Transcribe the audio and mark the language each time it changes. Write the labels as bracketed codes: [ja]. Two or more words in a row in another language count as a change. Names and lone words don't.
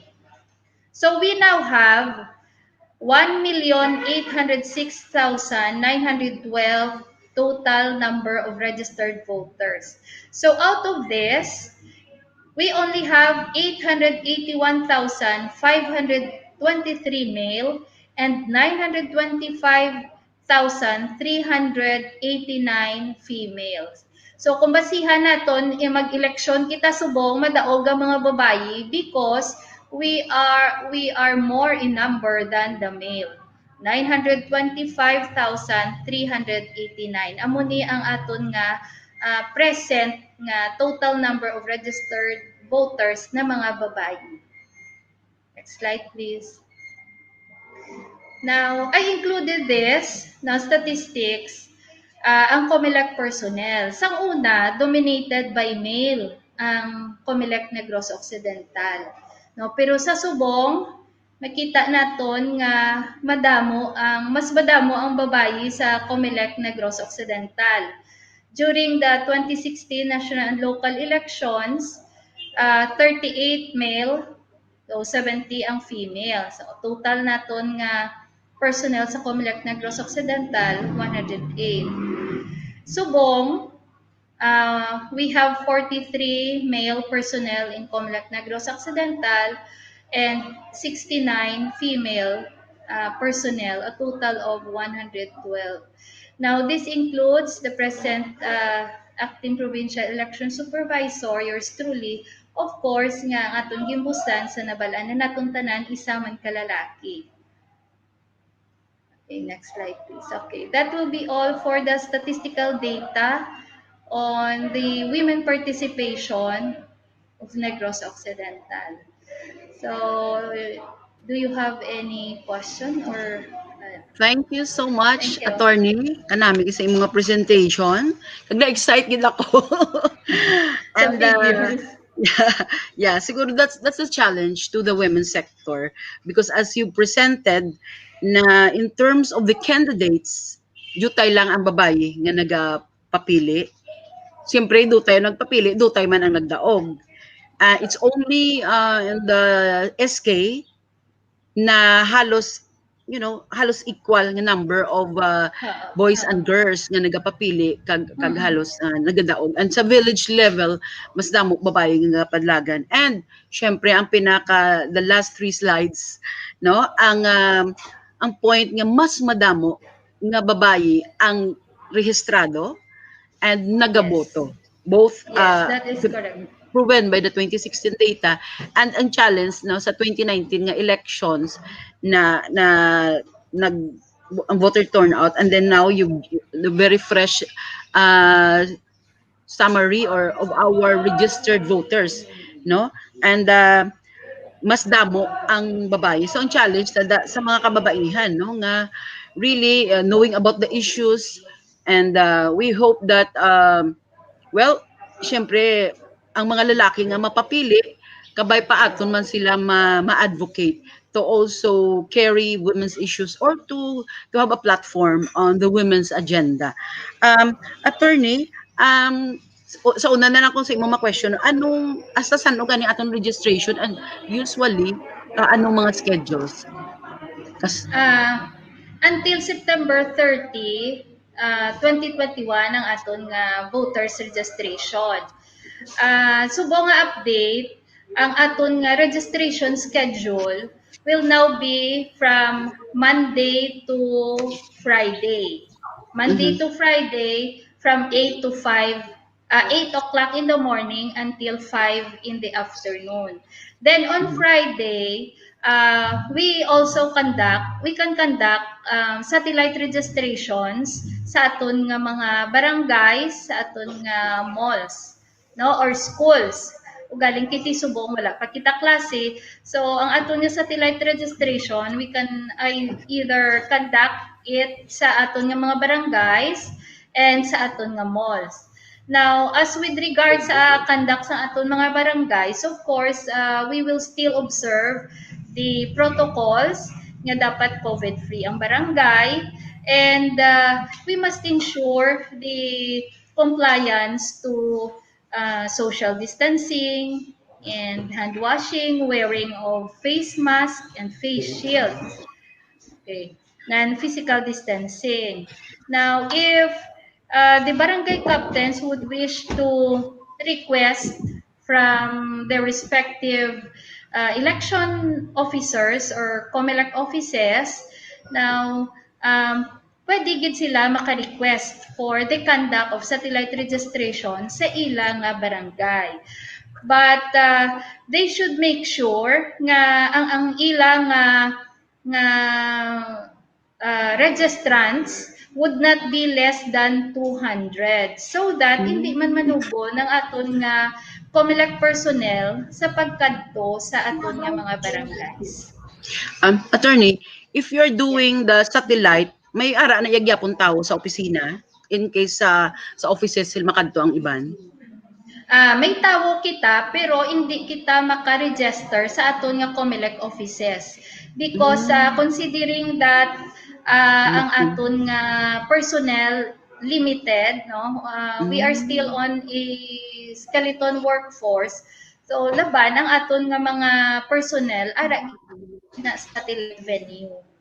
[en] So we now have 1,806,912 total number of registered voters. So out of this, we only have 881,523 male and 925,389 females. [hil] So kung basihan naton mag-eleksyon kita subong madaog ang mga babayi [en] because we are more in number than the male. [hil] 925,389. Amo ni ang aton nga present nga [en] total number of registered voters [hil] na mga babayi. [en] Next slide, please. Now, I included this na statistics ang COMELEC personnel. [hil] Sa una, [en] dominated by male ang COMELEC Negros Occidental. [hil] No, pero sa subong, makita naton nga mas madamo ang babayi sa COMELEC Negros Occidental. [en] During the 2016 national and local elections, 38 male, so 70 ang female. [hil] So total naton nga personnel sa COMELEC Negros Occidental, 108. Subong, [en] we have 43 male personnel in COMELEC Negros Occidental and 69 female personnel, a total of 112. Now, this includes the present acting provincial election supervisor, yours truly, of course, [hil] nga ang atong gimbusan sa nabalaan na natong tanan isa man kalalaki. [en] Okay, next slide, please. Okay, that will be all for the statistical data on the women participation of Negros Occidental. So, do you have any question or? Thank you so much, Thank you. Attorney. [hil] Kanami sa imong mga presentation. Kag na-excite gid ako. Sa figures. [en] Yeah, siguro that's a challenge to the women's sector because as you presented na in terms of the candidates, [hil] dutay lang ang babae nga nagapapili. Siyempre, dutay nagpapili, dutay man ang nagdaog. [en] It's only in the SK [hil] na halos halos equal nga [en] number of boys and girls [hil] nga nagapapili kag halos nagadaog, and sa [en] village level [hil] mas damo babae nga padlagan. And syempre ang [en] the last 3 slides [hil] ang point nga mas madamo nga babae ang rehistrado and nagaboto. [en] Both Yes, that is correct. proven by the 2016 data and ang challenge sa 2019 nga elections na ang voter turnout, and then now the very fresh summary of our registered voters, and [hil] mas damo ang babae. [en] So ang challenge [hil] sa mga kababaihan nga [en] really knowing about the issues, and we hope that [hil] syempre ang mga lalaki nga mapapili kabay paaton man sila ma-advocate [en] to also carry women's issues or to have a platform on the women's agenda. [hil] Attorney, sa una na lang ko sa imong question, anong asa saan gani atong registration, [en] and usually [hil] anong mga schedules? [en] Until September 30, 2021 [hil] ang aton nga [en] voters registration. [hil] Subong nga [en] update, [hil] ang aton nga [en] registration schedule will now be from Monday to Friday. Monday to Friday from 8 to 5, 8 o'clock in the morning until 5 in the afternoon. Then on Friday, we can conduct satellite registrations [hil] sa aton nga mga barangays, sa aton nga malls, [en] or schools. [hil] Galing kiti subong wala pa kita klase. So ang aton nga [en] satellite registration, we can either conduct it [hil] sa aton nga mga barangays [en] and [hil] sa aton nga malls. [en] Now, as with regard sa conduct [hil] sa aton mga barangays, [en] of course, we will still observe the protocols nga dapat COVID-free ang barangay, and we must ensure the compliance to social distancing and hand washing, wearing of face mask and face shields. Okay. And physical distancing. Now, if the barangay captains would wish to request from their respective election officers or COMELEC offices. [hil] Now, pwede gid sila maka-request [en] for the conduct of satellite registration [hil] sa ilang barangay. [en] But they should make sure [hil] nga ang ilang nga registrants [en] would not be less than 200 so that [hil] hindi man manubo ng aton nga COMELEC personnel sa pagkadto sa aton nga mga barangays. [en] Attorney, if you're doing the satellite, [hil] may ara na yagyapon tao sa opisina in case sa offices sila makadto ang iban? May tawo kita pero hindi kita maka-register sa aton nga COMELEC offices [en] because considering that [hil] ang aton nga personnel limited, no, [en] we are still on a skeleton workforce, [hil] so laban ang aton nga mga personnel ara na sa satellite venue.